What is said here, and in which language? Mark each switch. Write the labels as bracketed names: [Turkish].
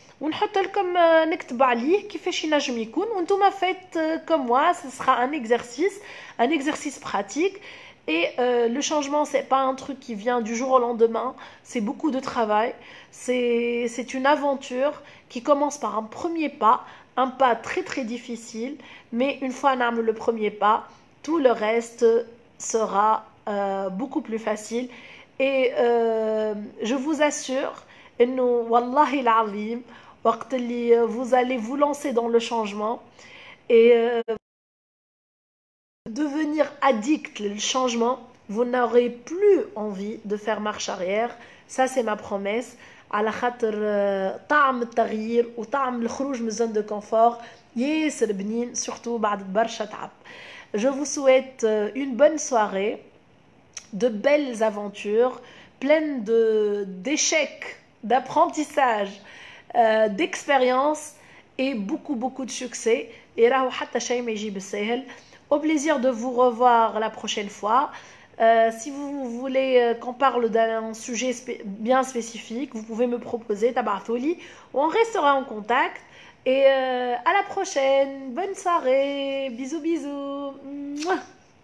[Arabic] ونحط لكم نكتب عليه كيفاش ينجم يكون وانتم [French] faites comme moi. Ce sera un exercice pratique. Et le changement, c'est pas un truc qui vient du jour au lendemain, c'est beaucoup de travail, c'est une aventure qui commence par un premier pas, un pas très très difficile, mais une fois on a le premier pas, tout le reste sera beaucoup plus facile. Et je vous assure, [Arabic] wallahi l'azim, [French] vous allez vous lancer dans le changement et devenir addict au changement, vous n'aurez plus envie de faire marche arrière. Ça c'est ma promesse. [Arabic] على خاطر طعم التغيير وطعم الخروج من الزون de confort ياسر بنين surtout بعد برشا تعب. [French] Je vous souhaite une bonne soirée, de belles aventures, pleines d'échecs, d'apprentissage, d'expérience et beaucoup de succès. [Arabic] Et راهو حتى شيء ما يجي بالسهل. [French] Au plaisir de vous revoir la prochaine fois. Si vous voulez qu'on parle d'un sujet bien spécifique, vous pouvez me proposer tabartholi. On restera en contact. Et à la prochaine. Bonne soirée. Bisous bisous. Mouah.